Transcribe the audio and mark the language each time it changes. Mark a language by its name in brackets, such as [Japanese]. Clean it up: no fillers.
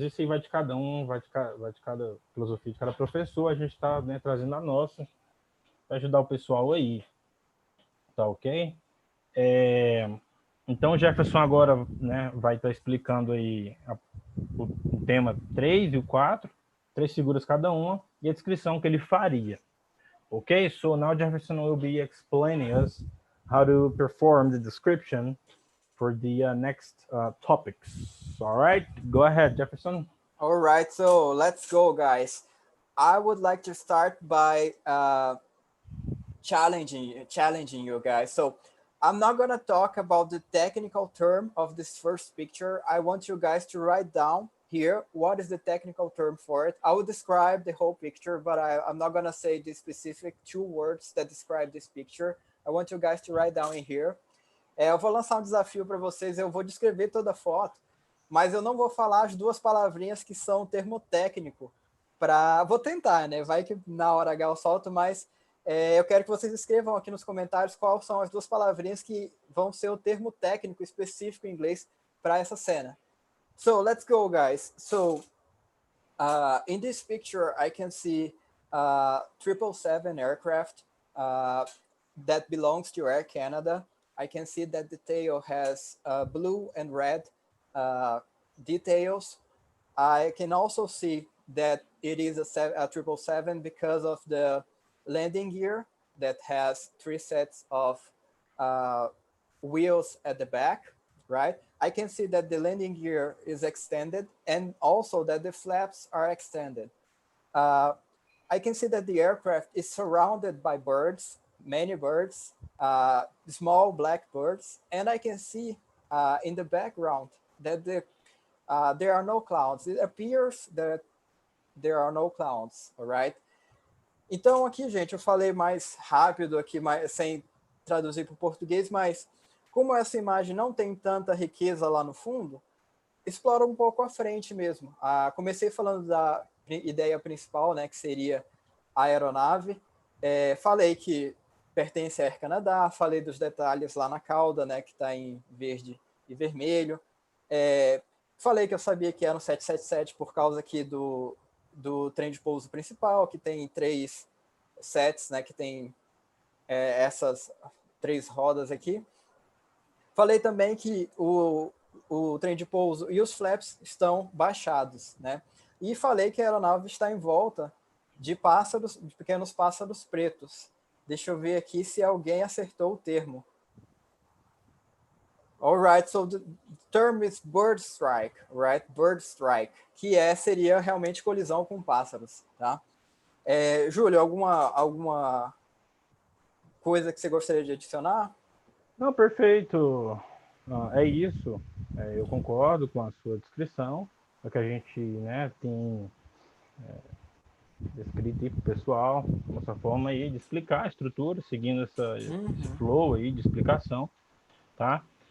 [Portuguese] Isso aí vai de cada um, vai de cada filosofia de cada professor. A gente está, né, trazendo a nossa para ajudar o pessoal aí. Tá ok? Então, o Jefferson agora, né, vai estar explicando aí o tema 3 e o 4, 3 figuras cada uma, e a descrição que ele faria. Ok? [English] So, now Jefferson will be explaining us how to perform the description for the next topics. All right? Go ahead, Jefferson. All right, so let's go, guys. I would like to start by challenging you guys. So I'm not going to talk about the technical term of this first picture. I want you guys to write down here what is the technical term for it. I will describe the whole picture, but I'm not going to say the specific 2 words that describe this picture. I want you guys to write down in here. [Portuguese] Eu vou lançar um desafio para vocês. Eu vou descrever toda a foto, mas eu não vou falar as duas palavrinhas que são termo técnico. Vou tentar, né? Vai que na hora H eu solto, mas eu quero que vocês escrevam aqui nos comentários quais são as duas palavrinhas que vão ser o termo técnico específico em inglês para essa cena. [English] So, let's go, guys. So, in this picture, I can see 777 aircraft that belongs to Air Canada. I can see that the tail has blue and red details. I can also see that it is a 777 because of the landing gear that has 3 sets of wheels at the back, right? I can see that the landing gear is extended and also that the flaps are extended. I can see that the aircraft is surrounded by birds, many birds, small black birds, and I can see in the background that there are no clouds. It appears that there are no clouds, all right? [Portuguese] Então aqui, gente, eu falei mais rápido aqui, sem traduzir para o português, mas como essa imagem não tem tanta riqueza lá no fundo, explora um pouco à frente mesmo. Comecei falando da ideia principal, né, que seria a aeronave. Falei que pertence à Air Canada, falei dos detalhes lá na cauda, né, que está em verde e vermelho. Falei que eu sabia que era um 777 por causa aqui do trem de pouso principal, que tem 3 sets, né, que tem essas 3 rodas aqui. Falei também que o trem de pouso e os flaps estão baixados, né? E falei que a aeronave está em volta de pequenos pássaros pretos. Deixa eu ver aqui se alguém acertou o termo. [English] All right, so the term is bird strike, right? [Portuguese] Bird strike, que seria realmente colisão com pássaros, tá? Júlio, alguma coisa que você gostaria de adicionar? Não, perfeito. É isso. Eu concordo com a sua descrição. É que a gente, né, tem descrito aí para o pessoal, nossa forma aí de explicar a estrutura, seguindo esse flow aí de explicação, tá?